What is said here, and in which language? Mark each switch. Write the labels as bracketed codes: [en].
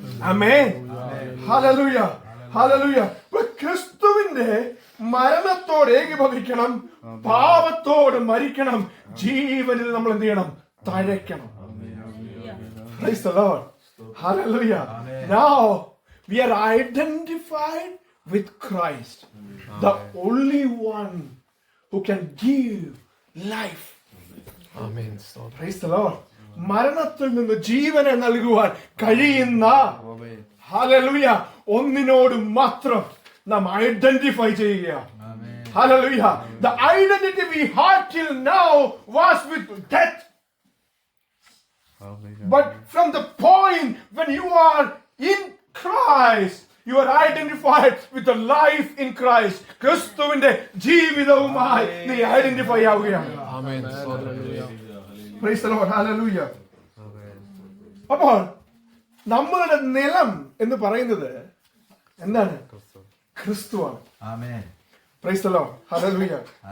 [ml] ആമേൻ. Hallelujah. Hallelujah. ക്രിസ്തുവിന്റെ മരണത്തോട് ഏകീഭവിക്കണം, പാപത്തോട് മരിക്കണം, ജീവനിൽ നമ്മൾ എന്ത് ചെയ്യണം? തഴയ്ക്കണം. [en] Praise the Lord. Hallelujah. Now we are identified with Christ, the only one who can give life. Amen. Praise the Lord. [ml] മരണത്തിൽ നിന്ന് ജീവനെ നൽകുവാൻ കഴിയുന്ന ഹല്ലേലൂയ ഒന്നിനോട് മാത്രം നാം ഐഡന്റിഫൈ ചെയ്യുകയാണ്. Hallelujah. [en] The identity we had till now was with death. But from the point when you are in Christ, you are identified with the life in Christ. [ml] ക്രിസ്തുവിന്റെ ജീവിതവുമായി നീ ഐഡന്റിഫൈ ആവുകയാണ്. [en] Amen. Praise the Lord. Hallelujah. [ml] അപ്പോൾ നമ്മളുടെ നിലം എന്ന് പറയുന്നത് എന്താണ്? ക്രിസ്തുവാണ്. [en] Praise the Lord. Hallelujah.